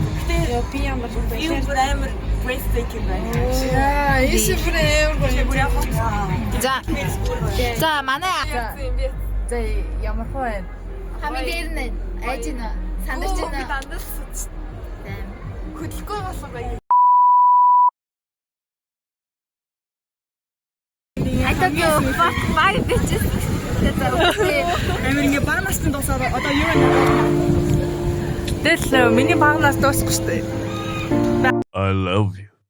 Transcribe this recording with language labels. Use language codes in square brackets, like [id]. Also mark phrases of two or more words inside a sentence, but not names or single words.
[mn] Гэтэ би ямар юм амар breathtaking байна. Ийш бүр амар гоё. За манай За ямар хөө вэ? хамгийн дээр нь айж байна. Сандарч Би байна. дандаа хөдөлгөөн болсон гоё. [en] I thought you fuck my bitches. [mn] Амар ингээ баг настан дуусаад одоо юу вэ? Тэгэл миний багнаас дуусахгүй шүү дээ. [en] I love you.